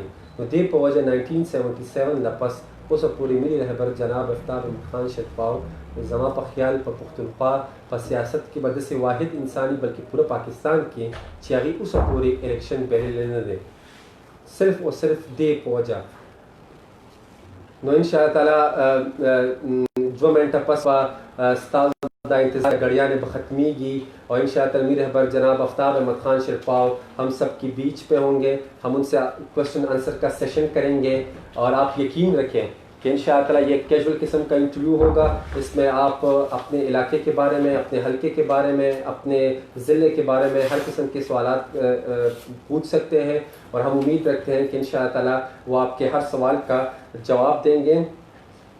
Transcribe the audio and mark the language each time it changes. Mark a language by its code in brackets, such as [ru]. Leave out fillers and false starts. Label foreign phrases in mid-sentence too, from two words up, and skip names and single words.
[ps] نو دې په وجه 1977 نه پس اوسه پورې ملي رهبر جناب آفتاب احمد خان شیرپاو زما په خیال په پښتونخوا په سیاست کې به داسې واحد انساني بلکې پوره پاکستان کې چې هغې اوسه پورې [ur] الیکشن بریلی نه دی [ps] صرف او صرف دې په وجه. نو [ar] انشاءالله تعالی [ps] 2 منټه پس به ستاسو دا انتظار گڑیانے به ختمیگی [ur] اور [ar] انشاءاللہ تعالی [ur] رہبر جناب آفتاب احمد خان شیرپاو ہم سب کی بیچ پہ ہوں گے. ہم ان سے [en] question answer [ur] کا سیشن کریں گے اور آپ یقین رکھیں کہ [ar] انشاءاللہ تعالی [ur] یہ کیجول قسم کا انٹرویو ہوگا. اس میں آپ اپنے علاقے کے بارے میں، اپنے حلقے کے بارے میں، اپنے ضلع کے بارے میں ہر قسم کے سوالات پوچھ سکتے ہیں اور ہم امید رکھتے ہیں کہ [ar] انشاءاللہ تعالی [ur] وہ آپ کے ہر سوال کا جواب دیں گے.